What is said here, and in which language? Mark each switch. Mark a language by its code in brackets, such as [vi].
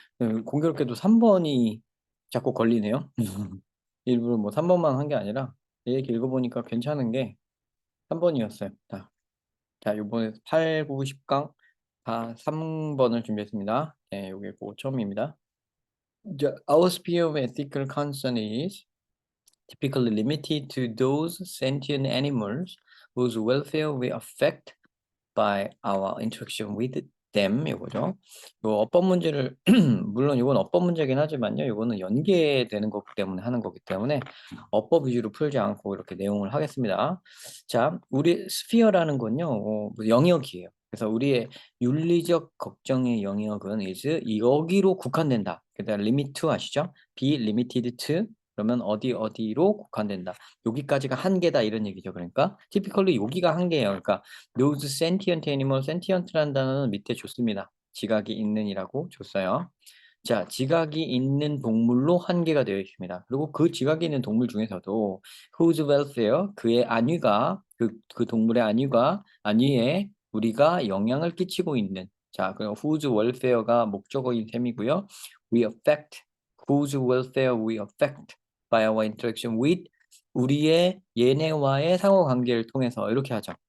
[ko] 공교롭게도 3번이 자꾸 걸리네요. 일부러 뭐 3번만 한 게 아니라 얘기 읽어보니까 괜찮은 게 3번이었어요. 자, 이번에 8, 9, 10강 다 3번을 준비했습니다. 네, 요게 5점입니다. [en] Our sphere of ethical concern is typically limited to those sentient animals whose welfare we affect by our interaction with them. [ko] 이거죠. 요 어법 문제를 물론 이건 어법 문제긴 하지만요. 이거는 연계되는 거기 때문에 하는 거기 때문에 어법 위주로 풀지 않고 이렇게 내용을 하겠습니다. 자, 우리 스피어라는 건요. 영역이에요. 그래서 우리의 윤리적 걱정의 영역은 is 여기로 국한된다. 그다음 limit to 아시죠? [en] be limited to [ko] 그러면 어디로 국한된다. 여기까지가 한계다 이런 얘기죠. 그러니까 typically 여기가 한계예요. 그러니까 [en] those sentient animal, [ko] sentient라는 단어는 밑에 줬습니다. 지각이 있는이라고 줬어요. 자, 지각이 있는 동물로 한계가 되어 있습니다. 그리고 그 지각이 있는 동물 중에서도 [en] whose welfare, [ko] 그의 안위가, 그 동물의 안위에 우리가 영향을 끼치고 있는 자, 그럼 whose welfare가 목적어인 셈이고요. [en] we affect, whose welfare we affect by our interaction with [ko] 우리의 얘네와의 상호 관계를 통해서 이렇게 하죠.